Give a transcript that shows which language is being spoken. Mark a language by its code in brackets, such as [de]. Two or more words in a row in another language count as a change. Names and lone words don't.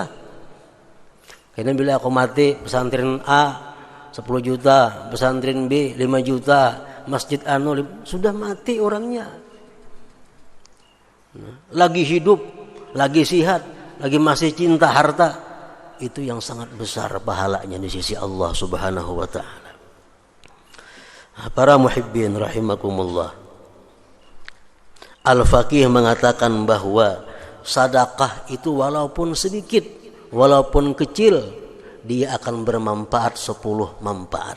[id] Karena bila aku mati pesantren A 10 juta, pesantren B 5 juta, masjid anu sudah mati orangnya. Lagi hidup, lagi sihat, lagi masih cinta harta, itu yang sangat besar pahalanya di sisi Allah [ar] سبحانه وتعالى. [id] Para [ar] المحبين رحمكم الله. [id] Al-Faqih mengatakan bahwa sedekah itu walaupun sedikit, walaupun kecil, dia akan bermanfaat 10 manfaat.